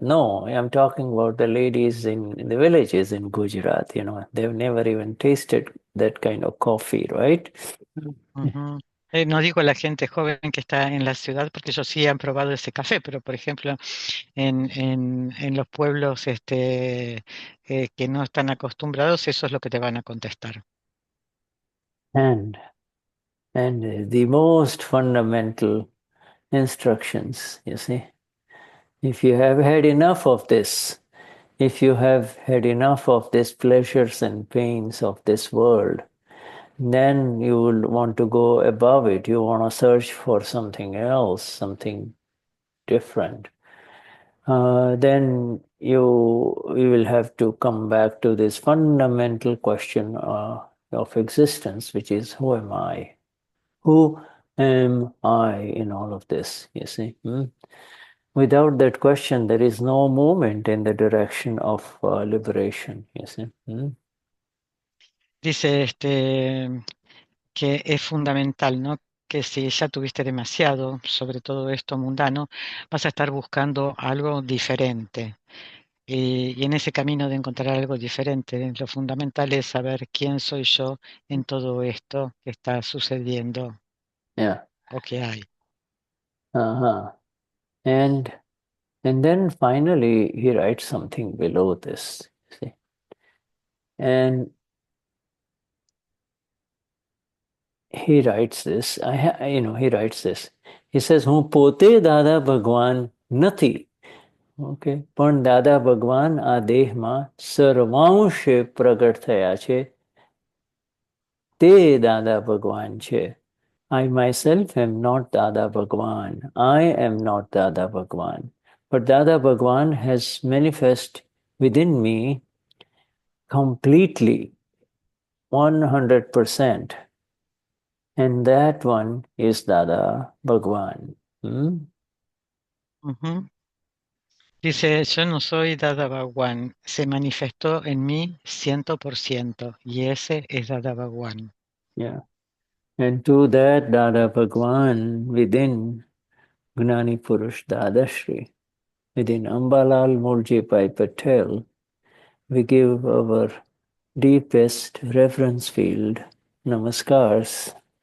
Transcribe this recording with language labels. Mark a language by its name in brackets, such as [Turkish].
[English] No, I'm talking about the ladies in the villages in Gujarat. They've never even tasted that kind of coffee, right? Ujú. [Spanish] No digo la gente joven que está en la ciudad, porque ellos sí han probado ese café, pero por ejemplo, en los pueblos que no están acostumbrados, eso es lo que te van a contestar. [English] And the most fundamental instructions, you see. If you have had enough of this, if you have had enough of these pleasures and pains of this world, then you will want to go above it. You want to search for something else, something different. Then you will have to come back to this fundamental question of existence, which is, who am I? Who am I in all of this, you see? Without that question, there is no movement in the direction of liberation, you see. [Spanish] Dice que es fundamental, ¿no? Que si ya tuviste demasiado sobre todo esto mundano, vas a estar buscando algo diferente. Y en ese camino de encontrar algo diferente, lo fundamental es saber quién soy yo en todo esto que está sucediendo [English] Yeah. [Spanish] o que hay. Uh-huh. [English] And then finally he writes something below this, see. And he writes this, he writes this. He says, [Gujarati] "Hu pote Dada Bhagwan nathi." [English] Okay. [Gujarati] પણ દાદા ભગવાન આ દેહમાં સર્વાંશે પ્રગટ થયા છે. તે દાદા ભગવાન છે. [English] I myself am not Dada Bhagwan. I am not Dada Bhagwan. But Dada Bhagwan has manifest within me completely, 100%. And that one is Dada Bhagwan. Ujú. [Spanish] Dice, yo no soy Dada Bhagwan, se manifestó en mí 100%, y ese es Dada Bhagwan. [English] Yeah. And to that Dada Bhagwan within Gnani Purush Dadashri, within Ambalal Murji Pai Patel, we give our deepest reverence field, namaskars.